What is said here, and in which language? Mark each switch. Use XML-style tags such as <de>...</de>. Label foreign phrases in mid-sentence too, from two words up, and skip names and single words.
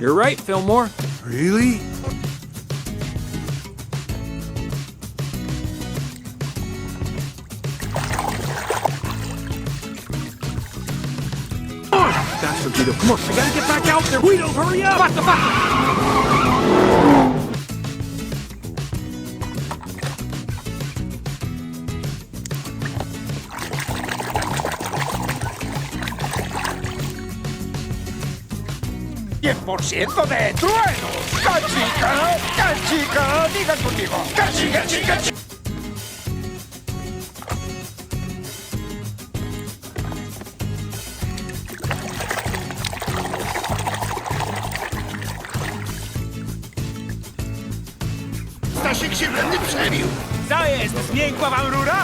<en>You're right, Fillmore. Really? Faster, Guido. Come on, I gotta get back out there. Guido, hurry up!</en> <es>Basta, basta! ¡100% de truenos! ¡Cachica! ¡Cachica! ¡Digan conmigo! ¡Cachica, chica, chica!</es> <pl>Stasik się wredny przebił! Co jest? Zmiękła wam rura?</pl>